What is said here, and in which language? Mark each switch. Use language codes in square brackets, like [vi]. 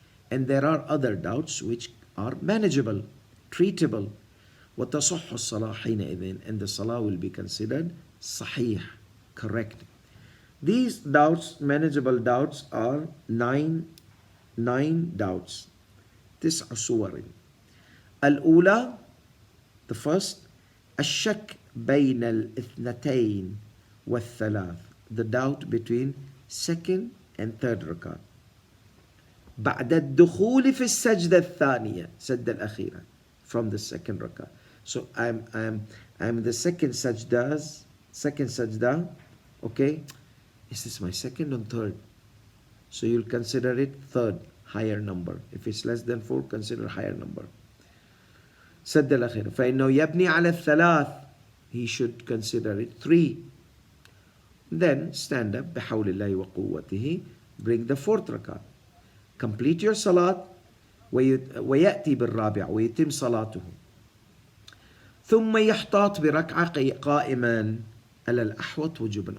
[en] And there are other doubts which are manageable, treatable. [ar] وَتَصُحُّ الصَّلَاةُ حِينَئِذٍ. [en] And the salah will be considered sahih, correct. These doubts, manageable doubts, are nine doubts. [ar] تسع صور. الأولى, [en] the first, [ar] الشك بين الاثنتين والثلاث. [en] The doubt between 2nd and 3rd rakat. [ar] بعد الدخول في السجدة الثانية, سجدة الأخيرة, [en] from the 2nd rakat. So I'm the second sajda, okay? Is this my 2nd or 3rd? So you'll consider it 3rd, higher number. If it's less than 4, consider higher number. [ar] سد الأخير فإنه يبني على الثلاث. [en] He should consider it 3. Then stand up [ar] بحول الله وقوته, [en] bring the 4th rakat. Complete your salat [ar] ويأتي بالرابع ويتم صلاته. ثم يحتاط بركعة قائما على الأحوط وجوبا.